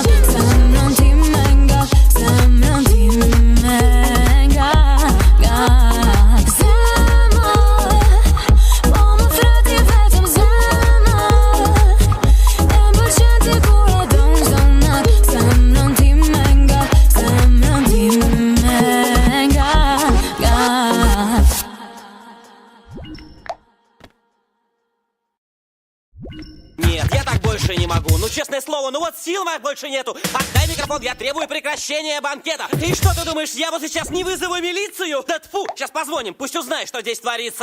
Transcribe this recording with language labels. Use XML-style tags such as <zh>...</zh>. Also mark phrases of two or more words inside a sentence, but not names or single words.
<sq>Zemrën time nga, zemrën time nga. Zemër, po më thrati vetëm zemër. E m'pëlqen ti kur e don çdo nat. Zemrën time nga, zemrën time nga.</sq> <ru>Нет, я так больше не могу. Ну, честное слово, ну вот сил моих больше нету. Отдай микрофон, я требую прекращения банкета. И что ты думаешь, я вот сейчас не вызову милицию? Да тьфу, сейчас позвоним, пусть узнает, что здесь творится.</ru>